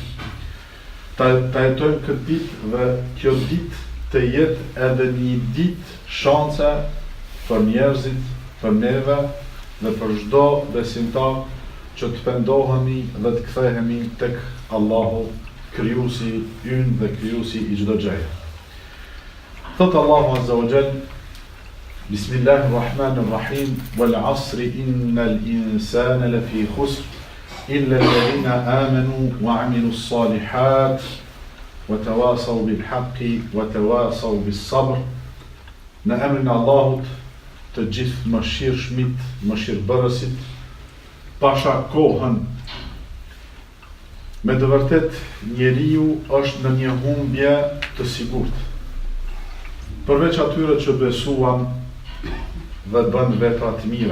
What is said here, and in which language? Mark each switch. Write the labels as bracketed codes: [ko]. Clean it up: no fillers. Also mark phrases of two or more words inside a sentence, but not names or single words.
[sq] Ta jetojmë këtë ditë dhe kjo ditë të jetë edhe një ditë shanse për njerëzit, për neve dhe për çdo besimtar që të pendohemi dhe të kthehemi tek Allahu, krijuesi ynë dhe krijuesi i çdo gjëje. Thot Allahu [ar] عز وجل: بسم الله الرحمن الرحيم والعصر إن الإنسان لفي خسر إلا الذين آمنوا وعملوا الصالحات وتواصوا بالحق وتواصوا بالصبر. [sq] Në emrin e Allahut, të gjithë mëshirshmit, mëshirbërësit, pasha kohën. Me të vërtet, njeriu është në një humbje të sigurt. Përveç atyre që besuan dhe bën vepra të mira.